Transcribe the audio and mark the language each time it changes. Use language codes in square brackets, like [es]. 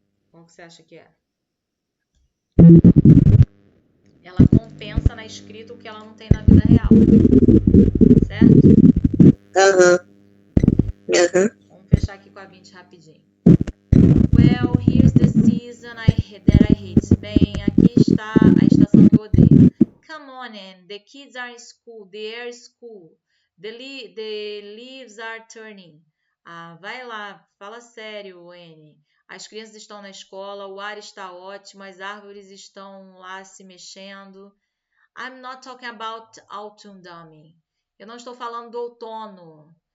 [pt] Qual que você acha que é? Ela compensa na escrita o que ela não tem na vida real. Certo? Vamos fechar aqui com a 20 rapidinho. [en] Well, here's the season that I hate. [pt] Bem, aqui está a estação que eu odeio. [en] Come on, Anne. The kids are in school. The air is cool. The leaves are turning. [pt] Ah, vai lá. Fala sério, Anne. As crianças estão na escola, o ar está ótimo, as árvores estão lá se mexendo. [en] I'm not talking about autumn, dummy. [pt] Eu não estou falando do outono.